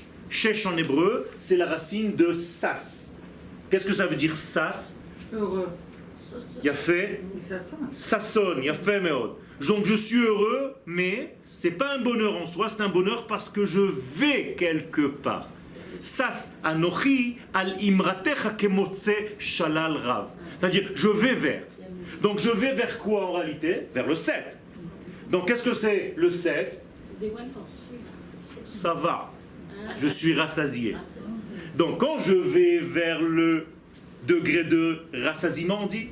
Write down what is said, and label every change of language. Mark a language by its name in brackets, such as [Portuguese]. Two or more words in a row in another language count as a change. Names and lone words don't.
[French] Shesh en hébreu, c'est la racine de sas. Qu'est-ce que ça veut dire sas? Heureux. Yafé, ça sonne, [Hebrew] יפה מאוד. [French] Donc je suis heureux, mais c'est pas un bonheur en soi, c'est un bonheur parce que je vais quelque part. [Hebrew] שש אנכי על אמרתך כמוצא שלל רב. [French] C'est-à-dire, je vais vers. Donc je vais vers quoi en réalité? Vers le 7. Donc qu'est-ce que c'est le 7? Ça va. Je suis rassasié. Donc quand je vais vers le degré de rassasiement, on dit